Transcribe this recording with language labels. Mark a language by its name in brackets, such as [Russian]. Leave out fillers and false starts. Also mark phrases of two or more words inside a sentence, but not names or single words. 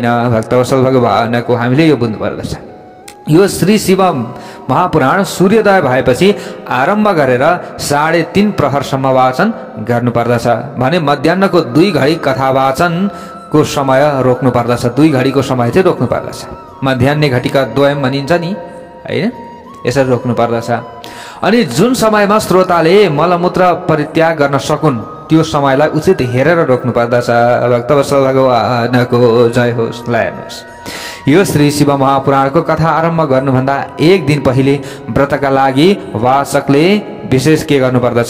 [Nepali] भक्तवत्सल भगवानको हामीले यो बुझ्नु पर्दछ। यो श्री शिव महापुराण सूर्योदय भएपछि आरम्भ गरेर 3:30 प्रहरसम्म वाचन गर्नुपर्दछ भने मध्याहको 2 घडी कथा वाचनको समय रोक्नु पर्दछ। 2 घडीको समय चाहिँ रोक्नु पर्दछ। [Sanskrit] मध्याह्ने घटिका द्वयम [Nepali] भनिन्छ नि होइन, यसरी रोक्नु पर्दछ। अनि जुन समयमा श्रोताले मलमूत्र परित्याग गर्न सकुन् त्यो समयलाई उचित हेरेर रोक्नु पर्दछ। भक्तवत्सल भगवानको जय होस्। ल हेर्नुहोस्, यो श्री शिव महापुराणको कथा आरम्भ गर्नुभन्दा 1 दिन पहिले व्रतका लागि वाचकले विशेष के गर्नुपर्दछ?